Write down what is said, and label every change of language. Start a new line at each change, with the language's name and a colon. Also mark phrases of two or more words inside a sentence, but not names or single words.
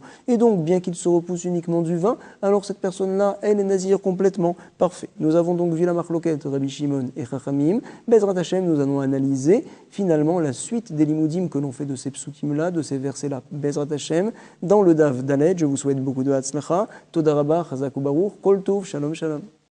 French: Et donc, bien qu'il se repousse uniquement du vin, alors cette personne-là, elle est nazir complètement. Parfait. Nous avons donc vu la marloquette Rabbi Shimon et Chachamim.
Hebrew: בעזרת השם,
French: nous allons analyser finalement la suite des limoudim que l'on fait de ces psukim-là, de ces versets-là,
Hebrew: בעזרת השם,
French: dans le
Hebrew: דף ד.
French: Je vous souhaite beaucoup de Hatzlacha,
Hebrew: תודה רבה, חזק וברוך, כל טוב, שלום שלום.